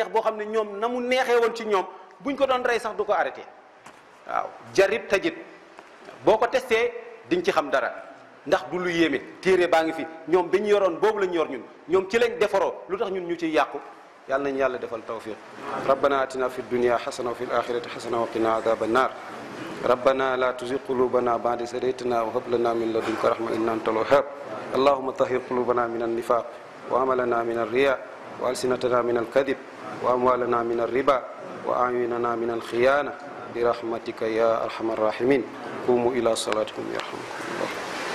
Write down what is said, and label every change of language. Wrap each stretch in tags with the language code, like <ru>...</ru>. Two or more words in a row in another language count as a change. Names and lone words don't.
<wo>neex boo xam ne ñoom na mu neexee woon ci ñoom buñ ko doon rey sax du ko arrêté waaw jarib tajit boo ko testé diñ ci xam dara ndax du lu yéeme téere baa ngi fi ñoom bi ñu yoroon boobu la ñu yor ñoom ci lañ defaroo lu tax ñun ñu ciy yàqu yàlla nañu yàlla defal tawfiq</wo> <ar>ربنا آتنا في الدنيا حسنة وفي الآخرة حسنة وقنا عذاب النار ربنا لا تزغ قلوبنا بعد إذ هديتنا وهب لنا من لدنك رحمة إنك أنت الوهاب اللهم طهر قلوبنا من النفاق وأعمالنا من الرياء وألسنتنا من الكذب وأموالنا من الربا وأعيننا من الخيانة برحمتك يا أرحم الراحمين قوموا إلى صلاتكم يرحمكم الله</ar>